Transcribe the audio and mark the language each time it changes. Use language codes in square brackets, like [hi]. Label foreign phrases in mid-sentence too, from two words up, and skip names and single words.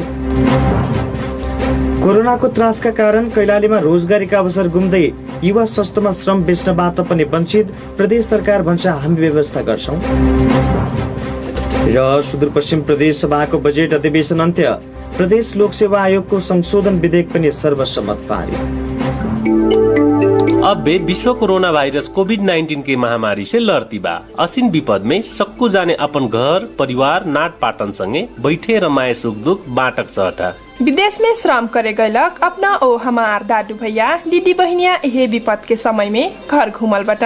[ne] कोरोनाको त्रासका कारण कैलालीमा रोजगारीका अवसर गुम्दै युवा सस्तोमा श्रम बेच्नबाट पनि वञ्चित। प्रदेश सरकार भन्छ हामी व्यवस्था गर्छौं। र सुदूरपश्चिम प्रदेश सभाको बजेट अधिवेशन अन्त्य। प्रदेश लोकसेवा आयोगको संशोधन विधेयक पनि सर्वसम्मत पारित। [thl] अब बे विश्व कोरोना वायरस कोविड-19 की महामारी से लड़ती बा। असीन विपद में सक्कू जाने अपन घर परिवार नाट पाटन संगे बैठे रमाए सुख दुख बाटक चहटा। विदेश में श्रम करे गयलक अपना ओ हमार दादू भैया दीदी बहनिया यही विपद के समय में घर घूमल बटा।